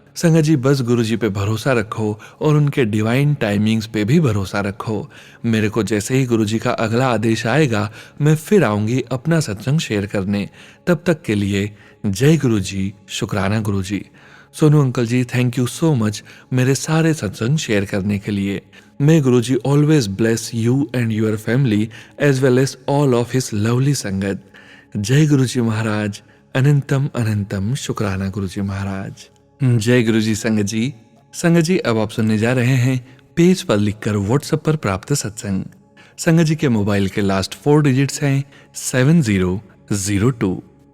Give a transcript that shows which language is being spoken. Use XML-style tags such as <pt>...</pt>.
<hi>संगत जी, बस गुरुजी पे भरोसा रखो और उनके</hi> <en>divine timings</en> <hi>पे भी भरोसा रखो। मेरे को जैसे ही गुरुजी का अगला आदेश आएगा, मैं फिर आऊंगी अपना सत्संग शेयर करने। तब तक के लिए जय गुरुजी, शुक्राना गुरुजी। Sonu uncle ji,</hi> <en>thank you so much</en> <hi>मेरे सारे सत्संग शेयर करने के लिए।</hi> <en>May Guruji always bless you and your family as well as all of his lovely sangat.</en> <hi>जय गुरुजी महाराज। अनंतम अनंतम शुक्राना गुरुजी महाराज। जय गुरुजी संगत जी। संगत जी, अब आप सुनने जा रहे हैं पेज पर लिखकर व्हाट्सएप पर प्राप्त सत्संग। संगत जी के मोबाइल के लास्ट 4 डिजिट्स हैं 7002।</hi>